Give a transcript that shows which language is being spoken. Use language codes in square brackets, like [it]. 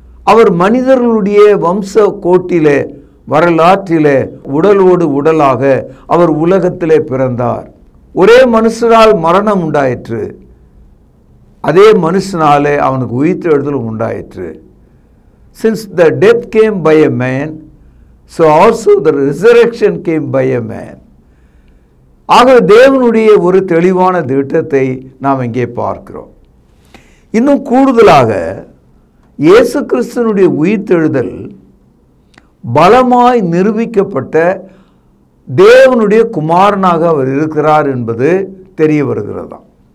[ta] அவர் மனிதர்களுடைய வம்ச கோட்டிலே வரலாற்றிலே உடலோடு உடலாக அவர் உலகத்திலே பிறந்தார். ஒரே மனுஷனால் மரணம் உண்டாயிற்று, அதே மனுஷனாலே அவனுக்கு உயிர்த்தெழுதலும் உண்டாயிற்று. [en] Since the death came by a man, so also the resurrection came by a man. [ta] ஆக தேவனுடைய ஒரு தெளிவான திட்டத்தை நாம் இங்கே பார்க்கிறோம். இன்னும் கூடுதலாக இயேசு கிறிஸ்துவினுடைய உயிர்த்தெழுதல் பலமாய் நிரூபிக்கப்பட்ட தேவனுடைய குமாரனாக அவர் இருக்கிறார் என்பது தெரிய வருகிறதாம்.